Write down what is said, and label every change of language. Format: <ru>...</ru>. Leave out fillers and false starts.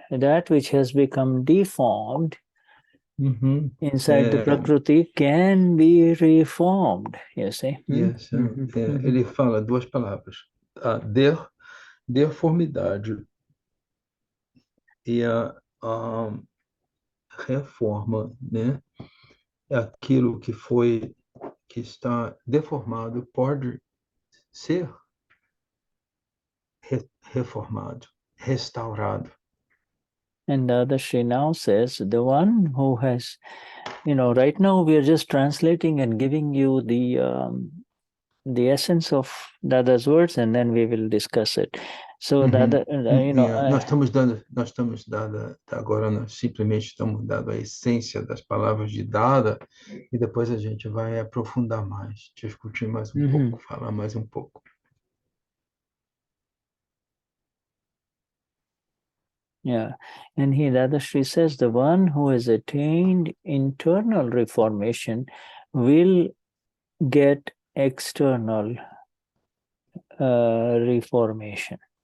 <en>That which has become deformed inside the Prakriti can be reformed, you see.</en> <pt>Yes. Ele fala duas palavras. A deformidade e a reforma, né? Aquilo que está deformado pode ser reformado, restaurado.</pt> <en>And the other Sri now says, the one who has, right now we are just translating and giving you the essence of Dada's words, and then we will discuss it. So Dada,</en> <pt>nós estamos dando agora, nós simplesmente estamos dando a essência das palavras de Dada, e depois a gente vai aprofundar mais, discutir mais pouco, falar mais pouco.</pt> <en>Yeah, and Dadashri says, the one who has attained internal reformation will get external reformation.</en>